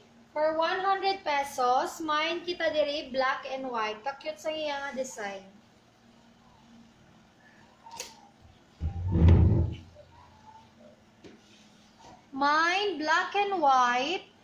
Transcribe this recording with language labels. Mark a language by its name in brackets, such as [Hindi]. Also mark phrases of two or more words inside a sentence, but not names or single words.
[English] For 100 pesos, mine [Hiligaynon] kita diri [English] black and white. [Hiligaynon] Ka-cute sa iya nga design. [English] Mine black and white.